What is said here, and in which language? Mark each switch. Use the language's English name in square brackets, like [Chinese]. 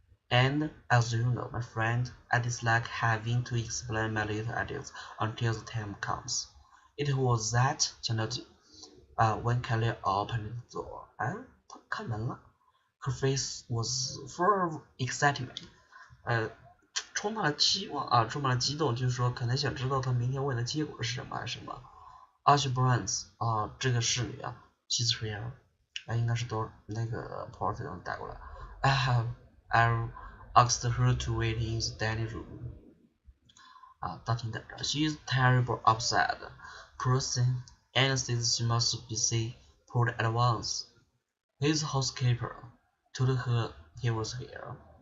[English] And, as you know, my friend, I dislike having to explain my little ideas until the time comes. It was that [Chinese] 讲到 [English] when Kelly opened the door. [Chinese] 他开门了。 [English] Her face was full of excitement. [Chinese] 充满了期望充满了激动，就是说可能想知道他明天问的结果是什么还是什么。 Ashley Brands 这个侍女 [English] she's here. [Chinese] 应该是都那个 Porter 带过来。 [English] I asked her to wait in the dining room. [Chinese] 大厅等着。 [English] She is terribly upset, poor thing, and says she must be pulled at once. His housekeeper told her he was here.